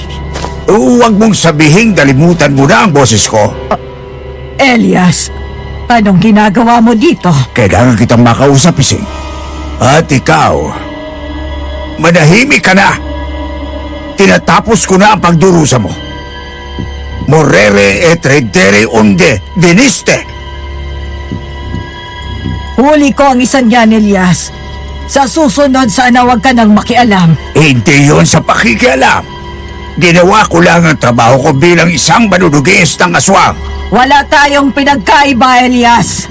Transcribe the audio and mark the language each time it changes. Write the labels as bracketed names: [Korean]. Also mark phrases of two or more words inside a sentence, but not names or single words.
[Filipino] Huwag mong sabihing dalimutan mo na ang boses ko. Elias, anong ginagawa mo dito? Kailangan kitang makausap, Ising. At ikaw, manahimik ka na. Tinatapos ko na ang pagdurusa mo. [Latin] Morere et redere unde viniste. [Filipino] Huli ko ang isa niyan, Elias. Sa susunod, sana huwag ka nang makialam. Hindi yon sa pakikialam. Ginawa ko lang ang trabaho ko bilang isang manunugis ng aswang. Wala tayong pinagkaiba, Elias.